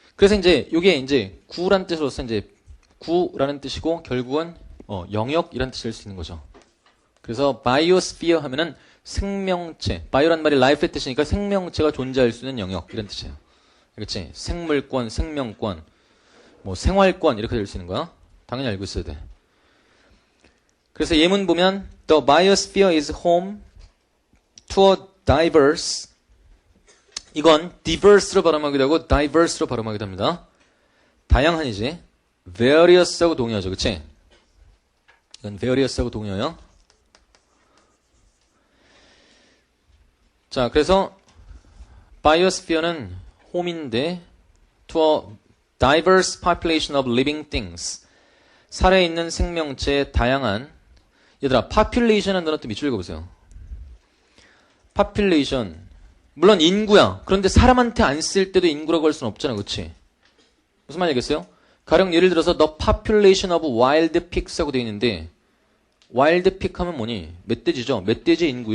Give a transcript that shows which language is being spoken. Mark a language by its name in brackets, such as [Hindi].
[Korean] 그래서 이제 요게 이제 구란 뜻으로서 이제 구라는 뜻이고 결국은 영역이란 뜻일 수 있는 거죠. 그래서 바이오스피어 하면은 생명체. 바이오란 말이 life의 뜻이니까 생명체가 존재할 수 있는 영역 이런 뜻이에요. 알겠지? 생물권, 생명권, 뭐 생활권 이렇게 될 수 있는 거야. 당연히 알고 있어야 돼. [English] 그래서 예문 보면 The biosphere is home to a diverse. [Korean] 이건 diverse로 발음하기도 하고 diverse로 발음하기도 합니다. 다양한이지. various하고 동의어죠. 그치? 이건 various하고 동의어요. 자, 그래서 biosphere는 home인데 [English] to a diverse population of living things. [Korean] 살아있는 생명체의 다양한. 얘들아, population은 너네 또 밑줄 읽어보세요. population. 물론 인구야. 그런데 사람한테 안 쓸 때도 인구라고 할 수는 없잖아. 그치? 무슨 말이겠어요? 가령 예를 들어서 [English] the population of wild pigs [Korean] 라고 되어 있는데 wild pig 하면 뭐니? 멧돼지죠. 멧돼지 인구.